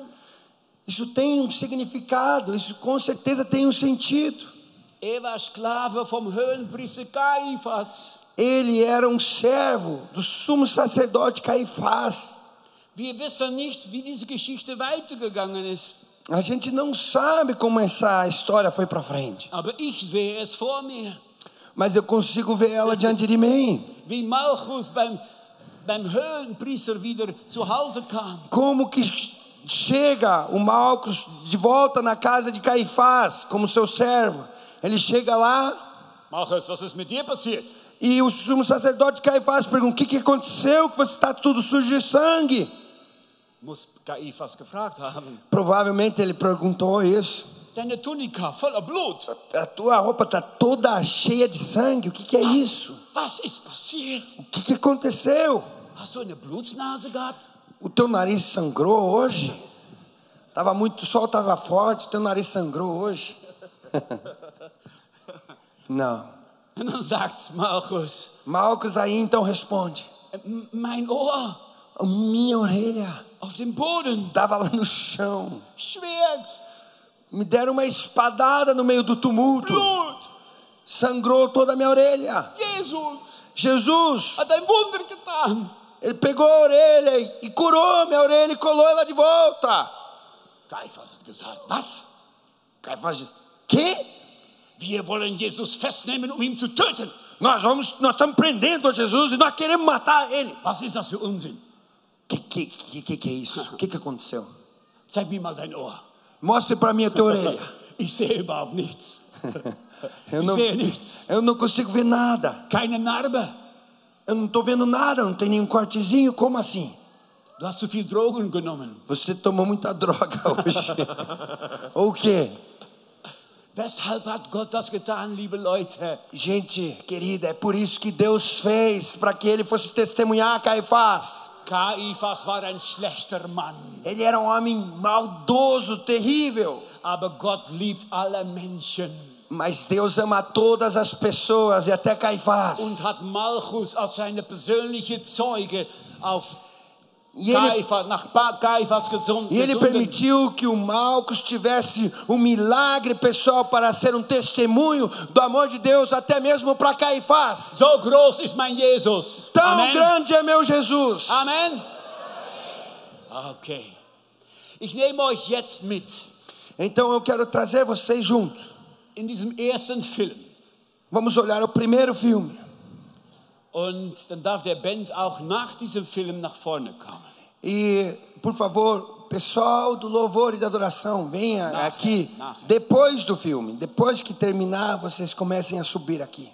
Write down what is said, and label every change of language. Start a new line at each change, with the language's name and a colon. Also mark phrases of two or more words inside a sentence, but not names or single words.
Portuguese: Isso tem um significado, isso com certeza tem um sentido.
German: War Sklave vom Höhenpriester Caiaphas.
Portuguese: Ele era um servo do sumo sacerdote Caifás.
German: Wir wissen nicht, wie diese Geschichte weitergegangen ist.
Portuguese: A gente não sabe como essa história foi para frente.
German: Aber ich sehe es vor mir.
Portuguese: Mas eu consigo ver ela diante de mim.
German: Wie Malchus beim Höhenpriester wieder zu Hause kam.
Portuguese: Como que chega o Malcos de volta na casa de Caifás como seu servo? Ele chega lá.
German: Malchus, was ist mit dir passiert?
Portuguese: E o sumo sacerdote Caifás pergunta: o que aconteceu? Que você está tudo sujo de sangue?
German: Muss Caiaphas gefragt haben.
Portuguese: Provavelmente ele perguntou isso.
German: Deine Tunika voller Blut.
Portuguese: A tua roupa está toda cheia de sangue. O que é isso?
German: Was ist passiert?
Portuguese: O que aconteceu?
German: Hast du eine Blutnase gehabt?
Portuguese: O teu nariz sangrou hoje? O sol estava forte, teu nariz sangrou hoje? Não.
German: Und dann sagt Malchus,
Portuguese: Malcos aí então responde:
German: mein Ohr
Portuguese: a minha orelha
German: auf dem Boden.
Portuguese: estava lá no chão.
German: Schwert.
Portuguese: Me deram uma espadada no meio do tumulto.
German: Blut.
Portuguese: Sangrou toda a minha orelha.
German: Jesus Hat ein Wunder getan.
Portuguese: ele pegou a orelha e curou minha orelha e colou ela de volta.
German: Caiaphas hat gesagt, Was?
Portuguese: Caifás diz: que?
German: Wir wollen Jesus festnehmen, ihn zu töten.
Portuguese: Nós estamos prendendo Jesus e nós queremos matar ele.
German: Was ist das für Unsinn?
Portuguese: Que é isso? O que aconteceu?
German: Zeig mir mal dein Ohr.
Portuguese: Mostre para mim a tua orelha.
German: Ich sehe überhaupt nichts.
Portuguese: Eu
German: sehe nichts.
Portuguese: não consigo ver nada.
German: Keine Narbe.
Portuguese: Eu não estou vendo nada, não tem nenhum cortezinho. Como assim?
German: Du hast zu viel Drogen genommen.
Portuguese: Você tomou muita droga hoje. Ou o quê?
German: Weshalb hat Gott das getan, liebe Leute?
Portuguese: Gente querida, é por isso que Deus fez, para que ele fosse testemunhar Caifás.
German: Kaifas war ein schlechter Mann.
Portuguese: Ele era um homem maldoso, terrível.
German: Aber Gott liebt alle Menschen.
Portuguese: Mas Deus ama todas as pessoas e até Caifás.
German: Und hat Malchus als seine persönliche Zeuge auf nach Caifás gesunden.
Portuguese: E ele permitiu que o Malcos tivesse um milagre pessoal para ser um testemunho do amor de Deus até mesmo para Caifás.
German: So groß ist mein Jesus.
Portuguese: Tão Amen. grande é meu Jesus. Amen. Okay.
German: Ich nehme euch jetzt mit.
Portuguese: Então eu quero trazer vocês junto.
German: In diesem ersten Film.
Portuguese: Vamos olhar o primeiro filme.
German: Und dann darf der Band auch nach diesem Film nach vorne kommen.
Portuguese: E, por favor, pessoal do louvor e da adoração, venha aqui
German: nachher.
Portuguese: depois do filme. Depois que terminar, vocês comecem a subir aqui.